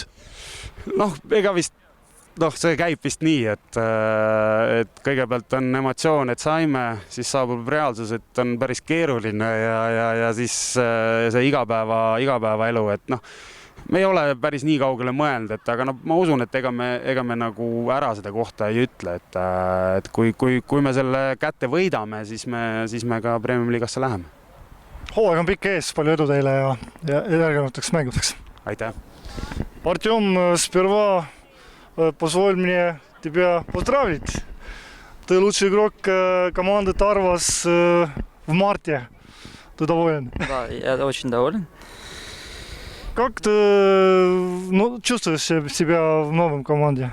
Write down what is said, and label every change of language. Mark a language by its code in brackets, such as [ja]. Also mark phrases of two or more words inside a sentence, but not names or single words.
[et] Ega vist, see käib vist nii, et kõigepealt on emotsioon, et saime, siis saabub reaalsus, et on päris keeruline ja siis see igapäeva elu, et me ei ole päris nii kaugele mõelnud, aga ma usun, et ega me nagu ära seda kohta ei ütle, et kui me selle kätte võidame, siis me ka Premium-liigasse läheme. Hooaeg on pikk ees, palju edu teile ja järgnevateks mängudeks. Aitäh! [ru] Артем, сперва позволь мне тебя поздравить. Ты лучший игрок команды Тарвас в марте. Ты доволен? Да, я очень доволен. Как ты чувствуешь себя в новом команде?